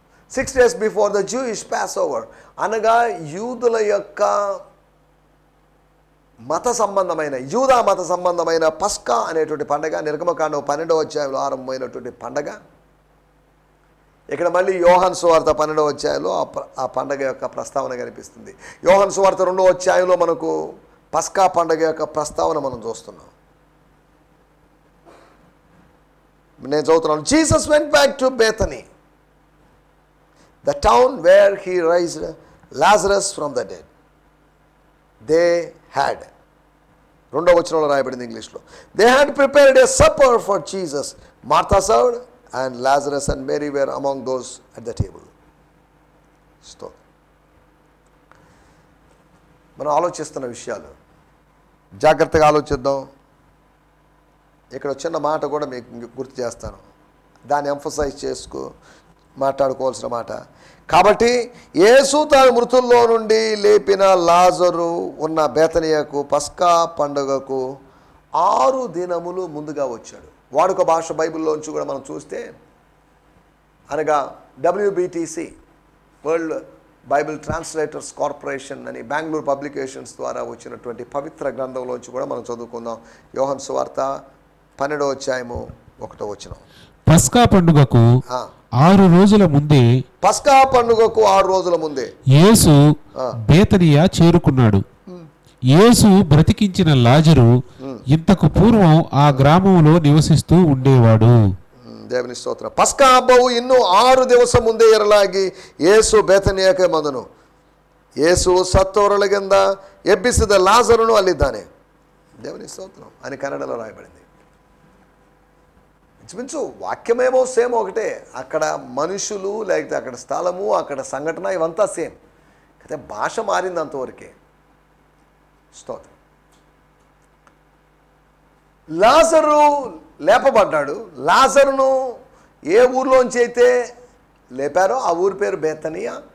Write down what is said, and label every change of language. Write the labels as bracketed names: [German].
[English] 6 days before the Jewish Passover, [Telugu] అనగా యూదుల యొక్క మత సంబంధమైన, యూదా మత సంబంధమైన పస్కా అనేటువంటి పండగ, నిర్గమకాండం 12వ అధ్యాయంలో ఆరంభమైనటువంటి పండగ. ఇక్కడ మళ్ళీ యోహాను సువార్త 12వ అధ్యాయంలో ఆ పండగ యొక్క ప్రస్తావన కనిపిస్తుంది. యోహాను సువార్త 2వ అధ్యాయంలో మనకు పస్కా పండగ యొక్క ప్రస్తావన మనం చూస్తున్నాం. నేను చదువుతున్నాను. [English] Jesus went back to Bethany, the town where he raised Lazarus from the dead. They had, [Telugu] 2వ వచనంలో రాయబడింది ఇంగ్లీష్లో, [English] they had prepared a supper for Jesus. Martha served and Lazarus and Mary were among those at the table. Stop. [Telugu] మనం ఆలోచిస్తున్న విషయాలు జాగ్రత్తగా ఆలోచిద్దాం. ఇక్కడ చిన్న మాట కూడా మీకు గుర్తు చేస్తాను, దాన్ని ఎంఫసైజ్ మాట్లాడుకోవాల్సిన మాట. కాబట్టి యేసు తాను మృతుల్లో నుండి లేపిన లాజరు ఉన్న బేతనియకు పస్కా పండుగకు 6 దినములు ముందుగా వచ్చాడు. వాడుక భాష బైబిల్లోంచి కూడా మనం చూస్తే, అనగా WBTC, world Bible translators corporation అని బెంగళూరు పబ్లికేషన్స్ ద్వారా వచ్చినటువంటి పవిత్ర గ్రంథంలోంచి కూడా మనం చదువుకుందాం. యోహాను సువార్త 12వ అధ్యాయము 1వ వచనం. పస్కా పండుగకు 6 రోజుల ముందే, పస్కా పండుగకు 6 రోజుల ముందే యేసు బేతనియా చేరుకున్నాడు. యేసు బ్రతికించిన లాజరు ఇంతకు పూర్వం ఆ గ్రామంలో నివసిస్తూ ఉండేవాడు. దేవుని స్తోత్రం. [Kannada] పస్కా ಹಬ್ಬವು ಇನ್ನೂ 6 ದಿವಸ ಮುಂದೆ ಇರಲಾಗಿ ಯೇಸು ಬೇತನಿಯಕ್ಕೆ ಬಂದನು. ಯೇಸು ಸತ್ತವರೊಳಗಿಂದ ಎಬ್ಬಿಸಿದ ಲಾಜರನು ಅಲ್ಲಿದ್ದಾನೆ. [Telugu] దేవుని స్తోత్రం అని కన్నడలో రాయబడింది. ఇంచుమించు వాక్యమేమో సేమ్ ఒకటే, అక్కడ మనుషులు లేకపోతే అక్కడ స్థలము, అక్కడ సంఘటన ఇవంతా సేమ్, అయితే భాష మారింది అంతవరకే. స్తోత్రం. లాజరు లేపబడ్డాడు. లాజరును ఏ ఊర్లోంచి అయితే లేపారో ఆ ఊరి పేరు బేతనియా.